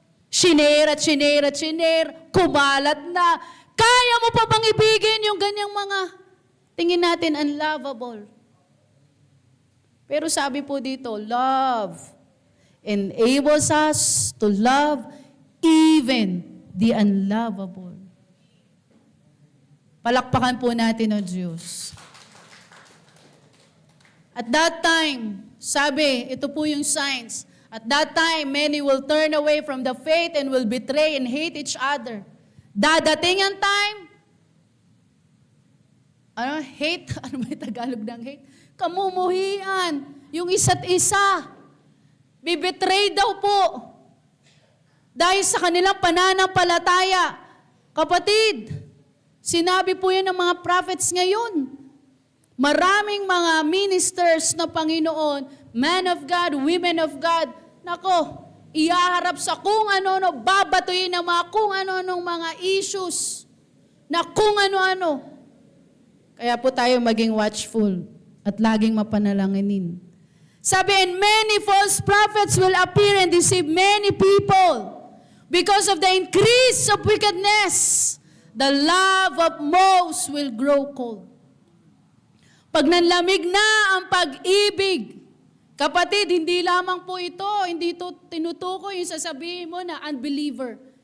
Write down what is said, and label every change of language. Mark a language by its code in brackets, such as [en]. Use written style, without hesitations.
[tl] Shinare. Kumalat na. Kaya mo pa bang ibigin yung ganyang mga tingin natin unlovable? Pero sabi po dito, [en] love enables us to love even the unlovable. [tl] Palakpakan po natin ang Diyos. [en] At that time, [tl] sabi, ito po yung signs. [en] At that time, many will turn away from the faith and will betray and hate each other. [tl] Dadating ang time, hate? Ano ba yung Tagalog ng hate? Kamumuhian. Yung isa't isa. Bibetray daw po. Dahil sa kanilang pananampalataya. Kapatid, sinabi po yan ng mga prophets ngayon. Maraming mga ministers na Panginoon, [en] men of God, women of God, [tl] nako, iyaharap sa kung ano-ano, babatuin ng mga kung ano-anong mga issues, na kung ano-ano. Kaya po tayo maging watchful at laging mapanalanginin. [en] Sabi, and many false prophets will appear and deceive many people. Because of the increase of wickedness, the love of most will grow cold. [tl] Pag nanlamig na ang pag-ibig, kapatid, hindi lamang po ito, hindi ito tinutukoy yung sasabihin mo na unbeliever.